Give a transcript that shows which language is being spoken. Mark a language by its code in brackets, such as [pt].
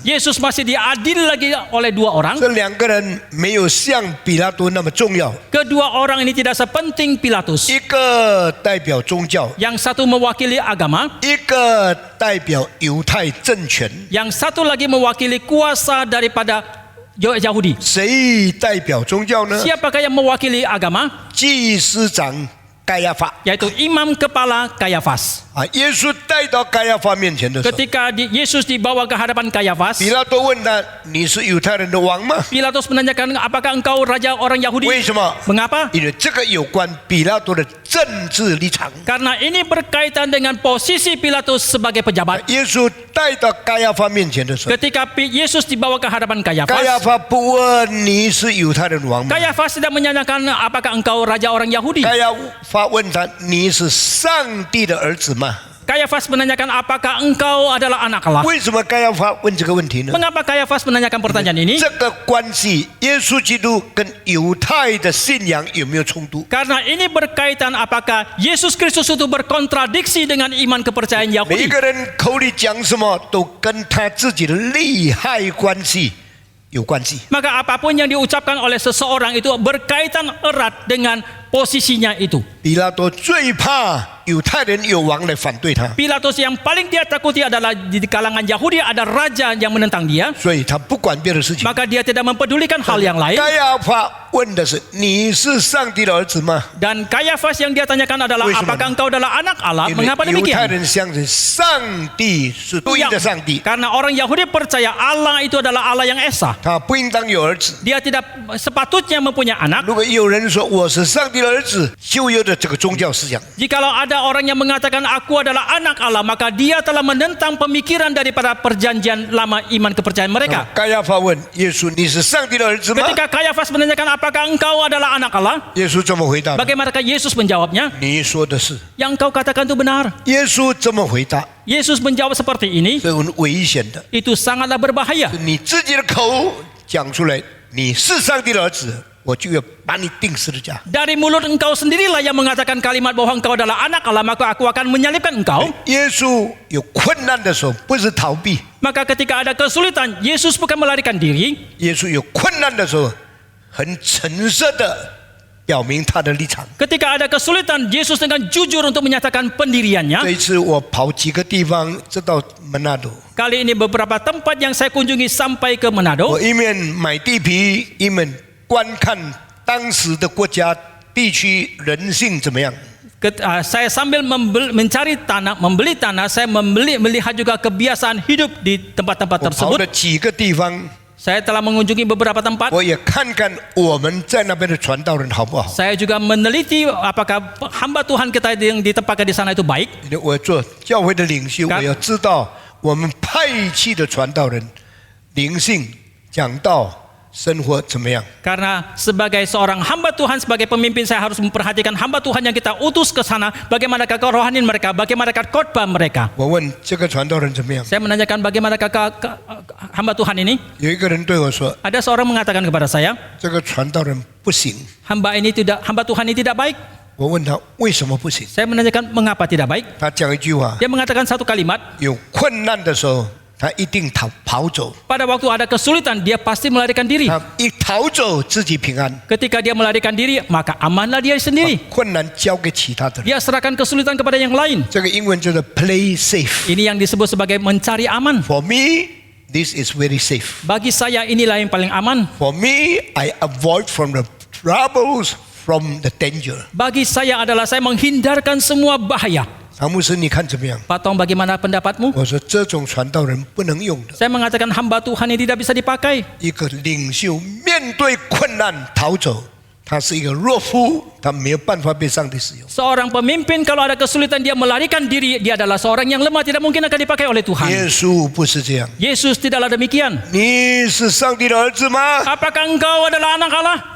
[id] Yesus masih diadil lagi oleh 2 orang. [zh] 这2个人没有像比拉多那么重要， [id] Kedua orang ini tidak sepenting Pilatus. [zh] 一个代表宗教， [id] Yang satu mewakili agama, [zh] 一个代表犹太政权。 [id] yang satu lagi mewakili kuasa daripada Yahudi. [zh] 谁代表宗教呢？ [id] Siapakah yang mewakili agama? [zh] 祭司长盖亚法 [id] Yaitu imam kepala Kayafas. [zh] 啊，耶稣带到盖亚法面前的时候， [id] Ketika Yesus dibawa ke hadapan Kayafas, [zh] 比拉多问他：“你是犹太人的王吗 [id] Pilatus menanyakan, apakah engkau raja orang？” [zh] 为什么？ [id] Mengapa? [zh] 因为这个有关比拉多的政治立场。 [id] Karena ini berkaitan dengan posisi Pilatus sebagai pejabat. [zh] 耶稣带到盖亚法面前的时候， [id] Ketika Yesus dibawa ke hadapan [zh] 盖亚 [id] Kayafas, [zh] 法不问你是犹太人王吗？ [id] Kayafas tidak menanyakan apakah engkau raja orang Yahudi. [zh] 盖亚法问他：“你是上帝的儿子吗 [id] Kayafas menanyakan, apakah engkau adalah anak Allah? [zh] 为什么该亚法问这个问题呢？ [id] Mengapa Kayafas menanyakan pertanyaan ini? [zh] 这个关系，耶稣基督跟犹太的信仰有没有冲突？ [id] Karena ini berkaitan apakah Yesus Kristus itu berkontradiksi dengan iman kepercayaan [zh] 每一 [id] Yahudi. [zh] 个人口里讲什么，都跟他自己的利害关系有关系。 [id] Maka apapun yang diucapkan oleh seseorang itu berkaitan erat dengan posisinya itu. [zh] 比拉多最怕犹太人有王来反对他， [id] Pilatus yang paling dia takuti adalah di kalangan Yahudi ada raja yang menentang dia, [zh] 所以他不管别的事情。 [id] maka dia tidak mempedulikan hal yang lain. [zh] 该亚法问的是：你是上帝的儿子吗？ [id] Dan Kayafas yang dia tanyakan adalah, [zh] 为什么呢？ [id] apakah engkau adalah anak Allah? [zh] 因为 [id] Mengapa [zh] 犹太 [id] demikian? [zh] 人相信上帝是独一的上帝， [id] Karena orang Yahudi percaya Allah itu adalah Allah yang esa. [zh] 他不应当有儿子。 [id] Dia tidak sepatutnya mempunyai anak. [zh] 如果有人说我是上帝的儿子，就有的这个宗教思想。 [id] Jikalau ada orang yang mengatakan aku adalah anak Allah, maka dia telah menentang pemikiran daripada perjanjian lama iman kepercayaan mereka. [zh] 该亚法问耶稣：“你是上帝的儿子吗 [id] Ketika Kayafas menanyakan apakah engkau adalah anak Allah, [zh] 耶稣这么回答： [id] bagaimanakah Yesus menjawabnya? [zh] 你说的是。 [id] Yang engkau katakan itu benar. [zh] 耶稣这么回答 [id] Yesus menjawab seperti ini, [zh] 是很危险的， [id] itu sangatlah berbahaya. [zh] 你自己的口讲出来你是上帝的儿子，我就要把你钉十字架。 [id] Dari mulut engkau sendirilah yang mengatakan kalimat bahwa engkau adalah anak Allah, maka aku akan menyalibkan engkau. [zh] 耶稣有困难的时候，不是逃避； [id] Maka ketika ada kesulitan, Yesus bukan melarikan diri. [zh] 耶稣有困难的时候，很诚实的表明他的立场。 [id] Ketika ada kesulitan, Yesus dengan jujur untuk menyatakan pendiriannya. [zh] 这一次我跑几个地方，直到门纳多， [id] Kali ini beberapa tempat yang saya kunjungi sampai ke Manado. [zh] 我一面买地皮，一面观看当时的国家地区人性怎么样。 [id] Saya sambil mencari tanah, membeli tanah, saya melihat juga kebiasaan hidup di tempat-tempat [zh] 我跑了 [id] tersebut. [zh] 几个地方， [id] Saya telah mengunjungi beberapa tempat. [zh] 我也看看我们在那边的传道人好不好。 [id] Saya juga meneliti apakah hamba Tuhan kita yang ditempatkan di sana itu baik. [zh] 因为我做教会的领袖，我要知道我们派去的传道人灵性讲道生活怎么样。 [id] Karena sebagai seorang hamba Tuhan, sebagai pemimpin, saya harus memperhatikan hamba Tuhan yang kita utus ke sana, bagaimanakah kerohanian mereka, bagaimanakah khotbah mereka. [zh] 我问这个传道人怎么样？ [id] Saya menanyakan bagaimanakah hamba Tuhan ini. [zh] 有一个人对我说 [id] Ada seorang mengatakan kepada saya, [zh] 这个传道人不行。 [id] hamba Tuhan ini tidak baik. [zh] 我问他为什么不行？ [id] Saya menanyakan mengapa tidak baik. [zh] 他讲一句话： [id] Dia mengatakan satu kalimat, [zh] 有困难的时候，他一定跑走。 [id] pada waktu ada kesulitan dia pasti melarikan diri. [zh] 他一逃走，自己平安。 [id] Ketika dia melarikan diri, maka amanlah dia sendiri. [zh] 困难交给其他的人。 [id] Dia serahkan kesulitan kepada yang lain. [zh] 这个英文叫做 [en] play safe。 [id] Ini yang disebut sebagai mencari aman. [en] For me, this is very safe. [id] Bagi saya inilah yang paling aman. [en] For me, I avoid from the troubles, from the danger. [id] Bagi saya adalah saya menghindarkan semua bahaya. [zh] 唐牧师，你看怎么样？ [id] Pak Tong, bagaimana pendapatmu? [zh] 我说这种传道人不能用的。 [id] Saya mengatakan hamba Tuhan ini tidak bisa dipakai. [zh] 一个领袖面对困难逃走，他是一个弱夫，他没有办法被上帝使用。 [id] Seorang pemimpin kalau ada kesulitan dia melarikan diri, dia adalah seorang yang lemah, tidak mungkin akan dipakai oleh Tuhan. [zh] 耶稣不是这样。 [id] Yesus tidaklah demikian. [zh] 你是上帝的儿子吗？ [id] Apakah engkau adalah anak Allah?